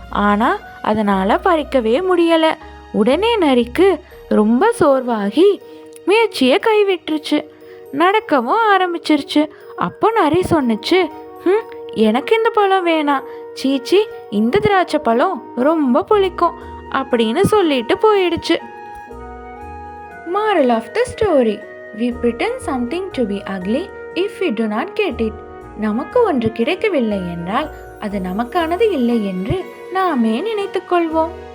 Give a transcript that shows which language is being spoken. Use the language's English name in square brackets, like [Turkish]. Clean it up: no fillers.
[Tamil] ஆனால் அதனால் பறிக்கவே முடியலை. உடனே நரிக்கு ரொம்ப சோர்வாகி முயற்சியை கைவிட்டுருச்சு. நடக்கவும் ஆரம்பிச்சிருச்சு. அப்போ நரி சொன்னுச்சு, எனக்கு இந்த பழம் வேணாம், சீச்சி இந்த திராட்சை பழம் ரொம்ப புளிக்கும் அப்படின்னு சொல்லிட்டு போயிடுச்சு. [English] Moral of the story: we pretend something to be ugly if we do not get it. [Tamil] நமக்கு ஒன்று கிடைக்கவில்லை என்றால் அது நமக்கானது இல்லை என்று நாமே நினைத்துக் கொள்வோம்.